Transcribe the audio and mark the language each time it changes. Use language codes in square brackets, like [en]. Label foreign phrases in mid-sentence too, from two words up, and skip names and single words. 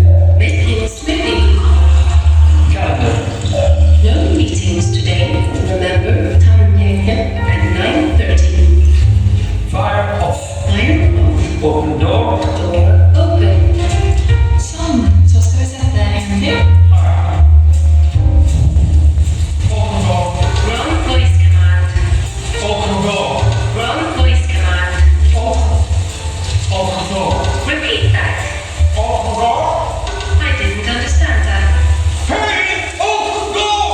[en] Making smoothie. Calendar. No meetings today. Remember, Tanya at 9:30. Fire off. Fire off. Open door. Door open. [no] Sånn, så skal vi sette en til. [en] Open door. Wrong voice command. Open door. Wrong voice command. Open door. Repeat that. Open door. I didn't understand that. Hey! Open door!